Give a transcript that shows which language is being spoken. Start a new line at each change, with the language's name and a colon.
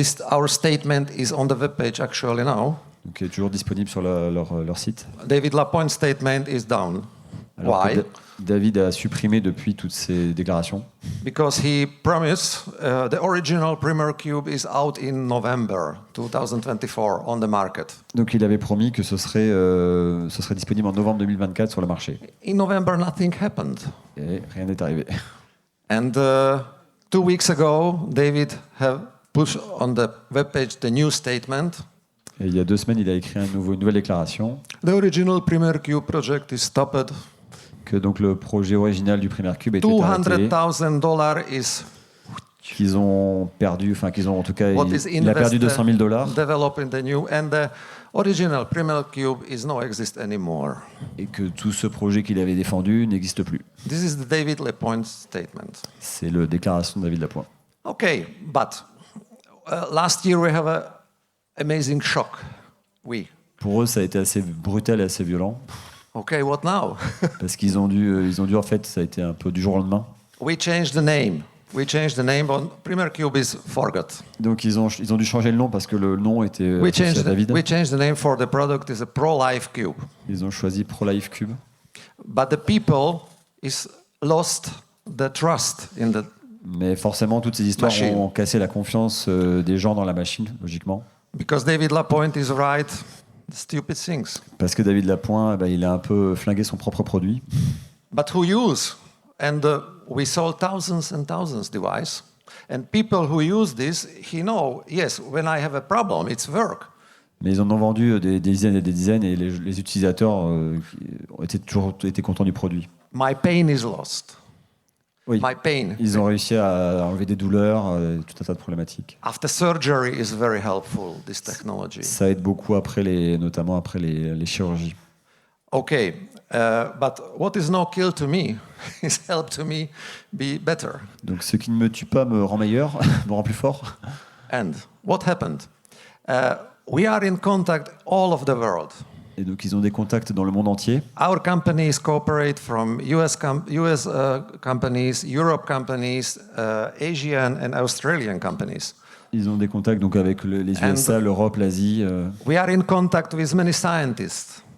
English: Our statement is on the webpage actually now.
French: Donc il est toujours disponible sur leur site.
English: David Lapointe statement is down.
French: Alors
English: Why?
French: David a supprimé depuis toutes ces déclarations.
English: Because he promised the original Premier Cube is out in November 2024 on the market.
French: Donc il avait promis que ce serait disponible en novembre 2024 sur le marché.
English: In November, nothing happened.
French: Et rien n'est arrivé.
English: And 2 weeks ago, David have pushed on the webpage the new statement.
French: Et il y a 2 semaines, il a écrit une nouvelle déclaration.
English: The original Premier Cube project is stopped.
French: Que donc le projet original du Premier Cube était arrêté.
English: $200,000 is
French: qu'ils ont perdu, enfin qu'ils ont en tout cas, il a perdu $200,000.
English: Developing the new and the original Premier Cube is no exist anymore.
French: Et que tout ce projet qu'il avait défendu n'existe plus.
English: This is the David Lapointe statement.
French: C'est la déclaration de David Lapointe.
English: Okay, but last year we have an amazing shock.
French: Pour eux, ça a été assez brutal et assez violent.
English: Okay, what now?
French: Parce qu'ils ont dû en fait, ça a été un peu du jour au lendemain.
English: We changed the name. On Premier Cube is forgot.
French: Donc ils ont dû changer le nom parce que le nom était associé à David.
English: We changed the name for the product is a Pro-Life Cube.
French: Ils ont choisi Pro-Life Cube.
English: But the people is lost the trust in the
French: Mais forcément, toutes ces histoires ont cassé la confiance des gens dans la machine, logiquement.
English: Because David Lapointe is right. Stupid things.
French: Parce que David Lapointe, il a un peu flingué son propre produit.
English: But who use? And we sold thousands and thousands devices. And people who use this, yes, when I have a problem, it's work.
French: Mais ils en ont vendu des dizaines et des dizaines, et les utilisateurs ont toujours été contents du produit.
English: My pain is lost.
French: Oui.
English: My pain.
French: Ils ont réussi à enlever des douleurs, tout un tas de problématiques.
English: After surgery is very helpful, this technology.
French: Ça aide beaucoup notamment après les chirurgies.
English: Okay, but what is no kill to me is help to me be better.
French: Donc ce qui ne me tue pas me rend meilleur, me rend plus fort.
English: And what happened? We are in contact all of the world.
French: Et donc ils ont des contacts dans le monde entier.
English: Our companies cooperate from US companies, Europe companies, Asian and Australian companies.
French: Ils ont des contacts donc avec les USA, l'Europe, l'Asie.
English: We are in contact with many scientists.